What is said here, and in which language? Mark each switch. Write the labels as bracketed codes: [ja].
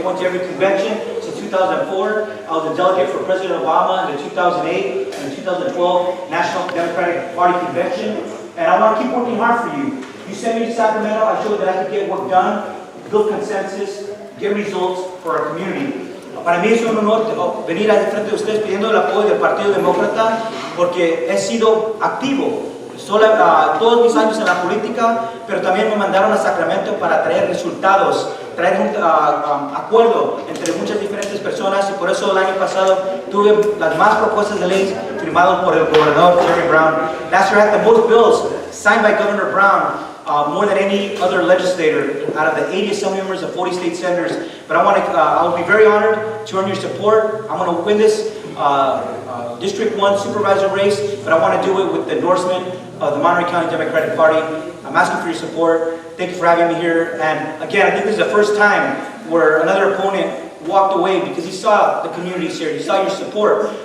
[en] I've been going to every convention since 2004. I was a delegate for President Obama in the 2008 and the 2012 National Democratic Party Convention, and I want to keep working hard for you. You sent me to Sacramento, I showed that I could get work done, build consensus, get results for our community. [es] Para mí es un honor venir a frente de ustedes pidiendo el apoyo del Partido Demócrata porque he sido activo todos mis años en la política, pero también me mandaron a Sacramento para traer resultados, traer un acuerdo entre muchas diferentes personas, y por eso el año pasado tuve las más propuestas de ley firmadas por el gobernador Jerry Brown. [en] Last year I had the most bills signed by Governor Brown more than any other legislator out of the 80 assembly members, the 40 state senators. But I will be very honored to earn your support. I'm going to win this District 1 Supervisor race, but I want to do it with the endorsement of the Monterey County Democratic Party. I'm asking for your support. Thank you for having me here. And again, I think this is the first time where another opponent walked away because he saw the communities here, he saw your support.